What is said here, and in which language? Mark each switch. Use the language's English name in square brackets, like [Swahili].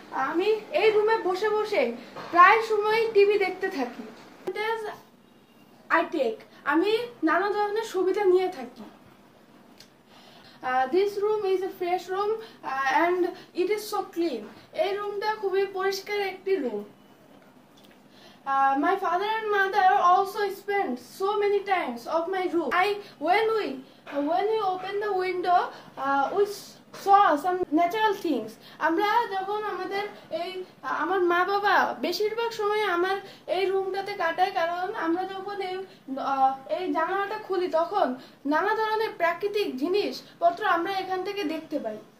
[Bangla] আমি এই রুমে বসে বসে প্রায় সময় টিভি দেখতে থাকি। [English] I take [Bangla] আমি নানা ধরনের সুবিধা নিয়ে থাকি। [English] This room is a fresh room and it is so clean. [Bangla] এই রুমটা খুবই পরিষ্কার একটি room. [English] My father and mother also spent so many times of my room. When we open the window, we saw some natural things. [Bangla] আমরা যখন আমার মা বাবা বেশিরভাগ সময় আমার এই রুমটাতে কাটায়, কারণ আমরা যখন এই জানালাটা খুলি তখন নানা ধরনের প্রাকৃতিক জিনিসপত্র আমরা এখান থেকে দেখতে পাই।